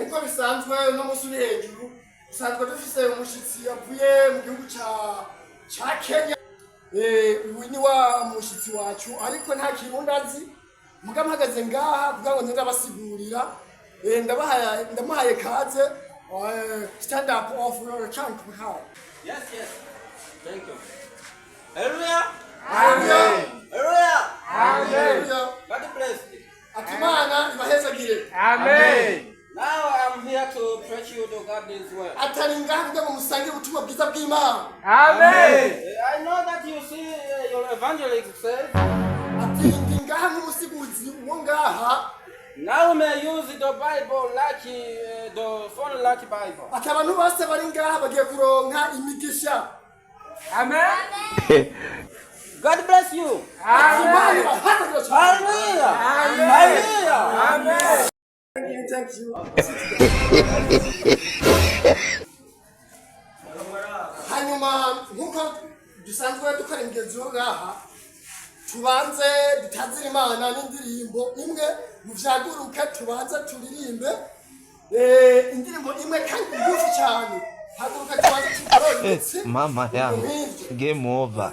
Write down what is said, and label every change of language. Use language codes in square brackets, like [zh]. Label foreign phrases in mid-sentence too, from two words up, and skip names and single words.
[rn] Uko bisanzwe no musuri hejuru usanzwe dufise umushitsi yavuye mu gihugu ca Kenya. Uyu ni wa mushitsi wacu ariko nta kirundi azi. Muga mpagaze ngaha kugira ngo ndabasigurira. Ndamuhaye kaze. [en] Stand up of your chunk. Yes. Thank you. Hallelujah. Hallelujah. Hallelujah. Amen. God bless you. [rn] Akimana ibahezagire. [en] Amen. Now I'm here to preach you the God's word. [rn] Ataringa kugira ngo musange ubutumwa bwiza bw'Imana. [en] Amen. I know that you see your evangelist says. [rn] Ataringa nk'umusiguzi wo ngaha. [en] Now may use the Bible like the phone like Bible. [rn] Akabantu bose bari ngaha bagiye kuronka imigisha. [en] Amen. God bless you. Amen. Hallelujah. Hallelujah. Amen. Thank you. [rn] Hanyuma nkuko dusanzwe dukora imigenzo ngaha tubanze dutazira Imana n'indirimbo imwe muvyaguruke tubanze turirimbe indirimbo imwe kandi ngufi cyane haguruka tubanze tukorose [sw] Mama yangu, [en] game over.